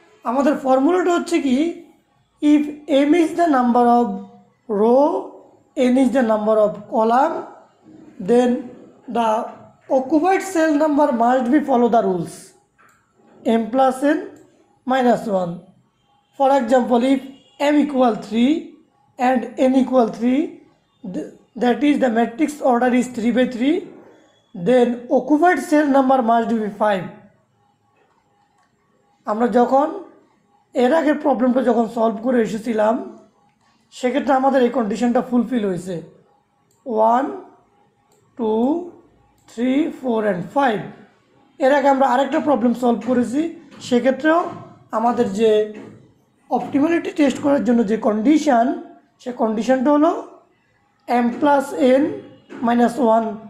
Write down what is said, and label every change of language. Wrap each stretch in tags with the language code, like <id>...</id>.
<bn>আমাদের ফর্মুলাটা হচ্ছে কি,</bn> <en>If m is the number of row, n is the number of column, then the occupied cell number must be follow the rules m plus n minus 1. For example, if m equal 3 and n equal 3, that is the matrix order is 3 by 3, then occupied cell number must be 5.</en> <bn>আমরা যখন এর আগের প্রবলেমটা যখন solve করে এসেছিলাম, সেক্ষেত্রে আমাদের এই কন্ডিশনটা ফুলফিল হয়েছে।</bn> <en>1 2 3 4 and 5।</en> <bn>এর আগে আমরা আরেকটা প্রবলেম সলভ করেছি, সেক্ষেত্রেও আমাদের যে অপটিমালিটি টেস্ট করার জন্য যে কন্ডিশান, সে কন্ডিশানটা হলো m প্লাস n মাইনাস 1।</bn>